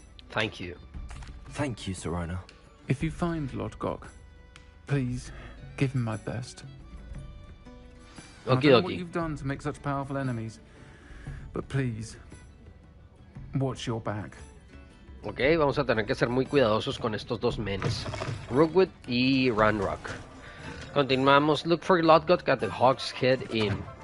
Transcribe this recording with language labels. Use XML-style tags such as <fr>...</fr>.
<en>Thank you. Thank you, Serona. If you find Lodgok, please give him my best. I don't know what Okidoki. you've done to make such powerful enemies, but please, watch your back.</en> <es>Ok, vamos a tener que ser muy cuidadosos con estos dos menes. Rookwood y Ranrock. Continuamos.</es> <en>Look for Lodgok at the Hog's Head Inn.</en>